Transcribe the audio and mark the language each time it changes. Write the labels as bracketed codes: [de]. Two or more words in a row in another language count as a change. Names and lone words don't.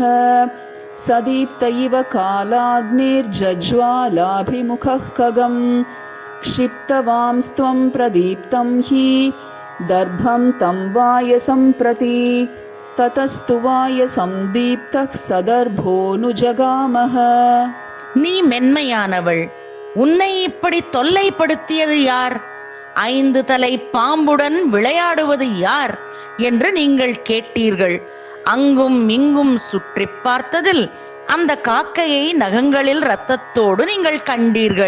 [sa] सदीप्त इव कालाग्निर्जज्वालाभिमुखः खगम्. क्षिप्तवांस्त्वं प्रदीप्तं हि दर्भं तं वायसं प्रति. ततस्तु वायसं दीप्तः सदर्भोऽनुजगामः. [ta] நீ மென்மையானவள், உன்னை இப்படி தொல்லைப்படுத்தியது யார்? 5 தலை பாம்புடன் விளையாடுவது யார் என்று நீங்கள் கேட்டீர்கள். அங்கும் இங்கும் சுற்றி பார்த்ததில் அந்த காக்கையை நகங்களில் இரத்தத்தோடு நீங்கள் கண்டீர்கள்.